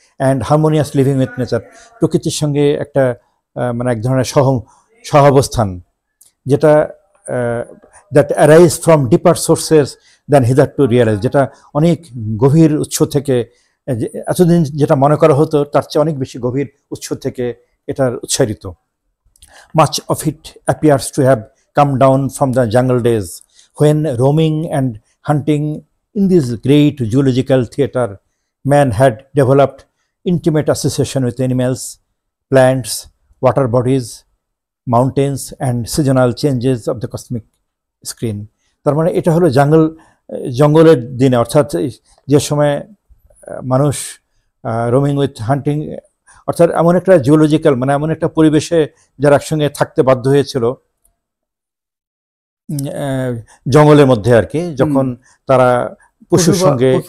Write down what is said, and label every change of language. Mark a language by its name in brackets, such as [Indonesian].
[English] and harmonious living with nature, [Bangla] প্রকৃতির সঙ্গে একটা মানে এক ধরনের সহাবস্থান, যেটা [English] that arise from deeper sources than hitherto realize, [Bangla] যেটা অনেক গভীর উৎস থেকে, এতদিন যেটা মনে করা হতো তার চেয়ে অনেক বেশি গভীর উৎস থেকে এটার উচ্চারিত। [English] Much of it appears to have come down from the jungle days when roaming and hunting in this great zoological theatre, man had developed intimate association with animals, plants, water bodies, mountains and seasonal changes of the cosmic screen. [Bangla] তার মানে এটা হলো জঙ্গলের দিনে, অর্থাৎ যে সময় মানুষ [English] roaming with hunting, [Bangla] অর্থাৎ এমন একটা জিওলজিক্যাল মানে এমন একটা পরিবেশে যারা একসঙ্গে থাকতে বাধ্য হয়েছিল জঙ্গলের মধ্যে আর কি, যখন তারা পশুর সঙ্গে